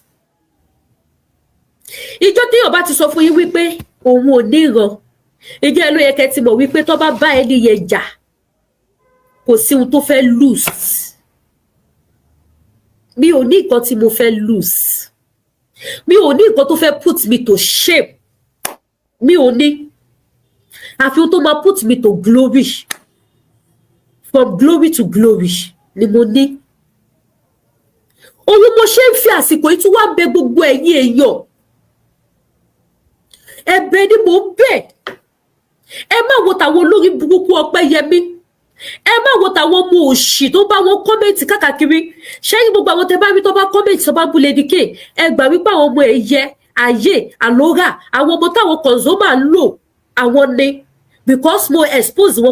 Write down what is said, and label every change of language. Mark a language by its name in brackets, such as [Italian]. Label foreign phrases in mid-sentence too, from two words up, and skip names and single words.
[Yoruba] ìjọ téèyàn bá ti sọ fún yín wípé òun ò ní ìran ìjọ ẹ ló yẹ kẹ́ ti mọ̀ wípé tó bá bá ẹni yẹn jà kò sí ohun tó fẹ́ lose mi ò ní nǹkan tí mo fẹ́ lose mi ò ní nǹkan tó fẹ́ [English] put me to shame [Yoruba] mi ò ní àfi ohun tó máa [English] put me to glory from glory to glory [Yoruba] ni mo ní òun mo ṣe ń fi àsìkò yìí tún wá bẹ̀ gbogbo ẹ̀yin èèyàn ẹ̀bẹ̀ ni mo ń bẹ̀ ẹ má wo tàwọn olórí burúkú Ọpẹ́yẹmí ẹ má wo tàwọn ọmọ òṣì tó bá wọn kọ́mẹ̀ntì káàkiri ṣẹ́yìn gbogbo àwọn tẹ bá rí tó bá kọ́mẹ̀ntì tó bá bú Lady K ẹ gbà wípé àwọn ọmọ ẹ̀yẹ ayé àlórà àwọn ọmọ táwọn consumer ń lò àwọn ni because mo expose wọn